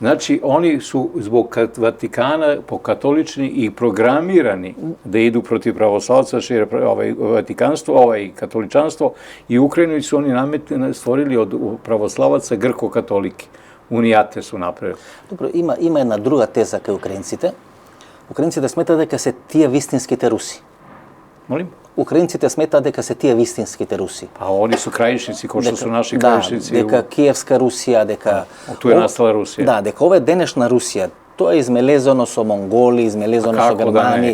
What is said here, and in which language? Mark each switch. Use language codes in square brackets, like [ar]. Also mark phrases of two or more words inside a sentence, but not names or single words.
[sr] Znači, oni su zbog Vatikana pokatolični i programirani da idu protiv pravoslavaca, šire Vatikanstvo, katoličanstvo, i Ukrajinu su oni stvorili od pravoslavaca grko-katolike. Unijate su napravili. Dobro, [mk] има една друга теза кај украинците. Украинците сметаат дека се тие вистинските руси. Молим? Украинците сметаат дека се тие вистинските руси. [sr] А они су крајшници, кои што су наши крајшници. [mk] Да, дека Киевска Русија, дека... Ту е настала Русија. Да, дека ова е денешна Русија. Тоа е измелезано со монголи, измелезано со германи,